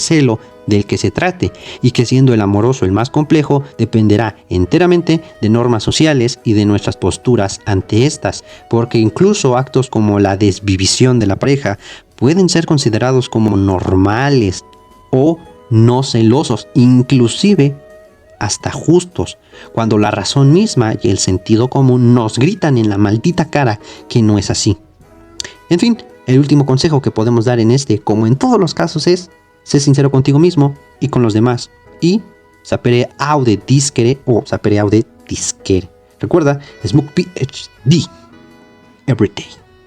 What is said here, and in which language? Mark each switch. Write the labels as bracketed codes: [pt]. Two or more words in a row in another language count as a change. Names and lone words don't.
[es] celo del que se trate, y que siendo el amoroso el más complejo, dependerá enteramente de normas sociales y de nuestras posturas ante estas, porque incluso actos como la desvivisión de la pareja pueden ser considerados como normales o no celosos, inclusive hasta justos, cuando la razón misma y el sentido común nos gritan en la maldita cara que no es así. En fin, el último consejo que podemos dar en este, como en todos los casos, es: sé sincero contigo mismo y con los demás, y [la] sapere aude discere [es] o [la] sapere aude disquere. [es] Recuerda, [en] Smoke PhD every day.